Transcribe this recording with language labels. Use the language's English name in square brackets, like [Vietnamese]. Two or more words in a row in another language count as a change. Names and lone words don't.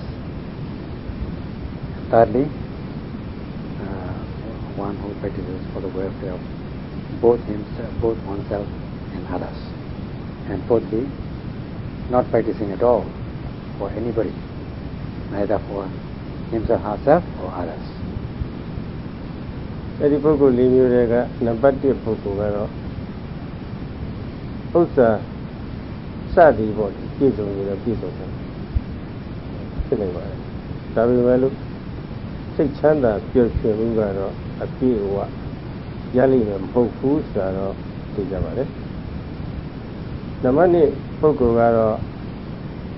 [English] Thirdly, one who practices for the welfare of both oneself and others. And fourthly, not practicing at all for anybody, neither for himself, herself, or others. [Burmese] အဲဒီပုဂ္ဂိုလ်၄မျိုးတွေကနံပါတ်1ပုဂ္ဂိုလ်ကတော့ဥစ္စာစသည်ပေါ့ပြည့်စုံနေတဲ့ပြည့်စုံတယ်ဖြစ်နေပါတယ်ဒါပေမဲ့လို့စိတ်ချမ်းသာပျော်ရွှင်မှုကတော့အပြည့်အဝရလိမ့်မယ်မဟုတ်ဘူးဆိုတော့သိကြပါလေနံပါတ်2ပုဂ္ဂိုလ်ကတော့